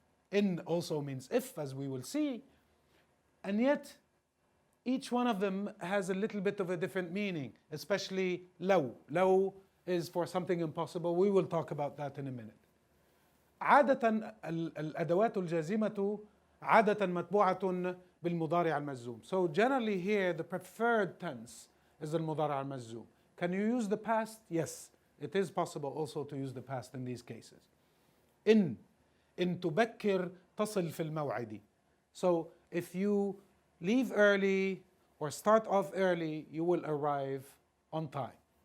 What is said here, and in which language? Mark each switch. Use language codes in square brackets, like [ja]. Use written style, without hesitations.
[en] In also means if, as we will see, and yet each one of them has a little bit of a different meaning, especially لو. لو is for something impossible. We will talk about that in a minute. [ar] عادة الأدوات الجازمة عادة متبوعة بالمضارع المجزوم. [en] So generally here the preferred tense is [ar] المضارع المجزوم. [en] Can you use the past? Yes, it is possible also to use the past in these cases. [ar] إن تبكر تصل في الموعد. [en] So if you leave early or start off early, you will arrive on time.